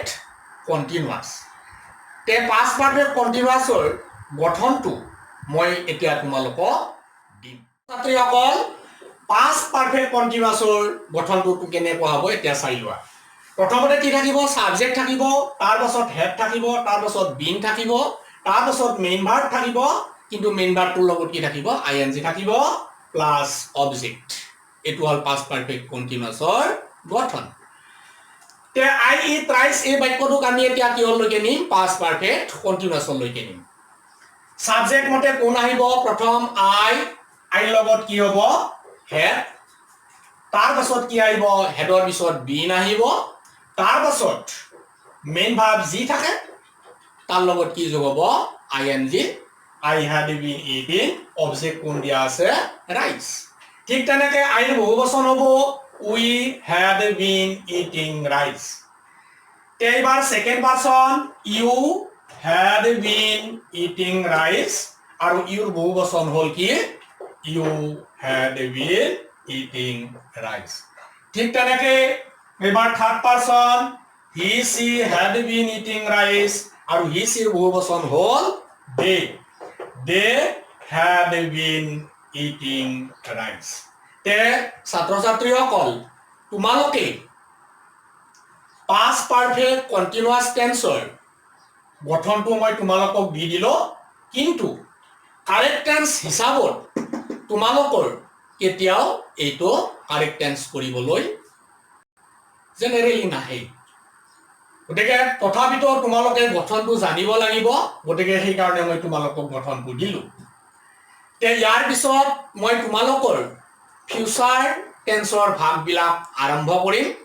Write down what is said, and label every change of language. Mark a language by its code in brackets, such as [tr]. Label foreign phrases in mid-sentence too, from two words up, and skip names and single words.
[as] কন্টিনিউয়াছ তে [en] past perfect continuous [as] গঠনটো মই এতিয়া তোমালোকক দিম ছাত্ৰীসকল [en] past perfect continuous [as] গঠনটো কেনেকুৱা হ'ব এতিয়া চাই লোৱা প্ৰথমতে কি থাকিব সাবজেক্ট থাকিব তাৰ পাছত হেড থাকিব তাৰ পাছত বিন থাকিব তাৰ পাছত [en] main verb [as] থাকিব কিন্তু মেইন ভাৰ্বটোৰ লগত কি থাকিব আইএনজি থাকিব [en] plus object [as] এটো হল [en] past perfect continuous [as] গঠন তে [en] I eat rice [as] এই বাক্যটোক আমি এতিয়া কি হললৈকে নিম [en] past perfect continuous [as] নিম সাবজেক্ট মতে কোন আহিব প্ৰথম আই লগত কি হ'ব হেড তাৰ পাছত কি আহিব হেডৰ পিছত বিন আহিব তাৰ পাছত [en] main verb [as] জি থাকে তাৰ লগত কি যোগ হ'ব [en] ING I had been eating object [as] কোন দিয়া আছে রাইস ঠিক তেনেকে আইৰ বহুবচন হ'ব [en] we had been eating rice এইবাৰ second person you had been eating rice [as] আৰু ইউৰ বহুবচন হল কি [en] you had been eating rice [as] ঠিক তেনেকে এবাৰ [en] third person he she had been eating rice আৰু he she [as] বহুবচন হল [en] they had been eating rice [as] তে ছাত্ৰ ছাত্ৰীসকল তোমালোকে [en] past perfect continuous tense [as] গঠনটো মই তোমালোকক দি দিলো কিন্তু কাৰেক্ট টেন্স হিচাপত তোমালোকৰ কেতিয়াও এইটো [en] correct tense [as] কৰিবলৈ জেনেৰেলি নাহে গতিকে তথাপিতো তোমালোকে গঠনটো জানিব লাগিব গতিকে সেই কাৰণে মই তোমালোকক গঠনটো দিলো তে ইয়াৰ পিছত মই তোমালোকৰ [en] future tense [as] ভাগবিলাক আৰম্ভ কৰিম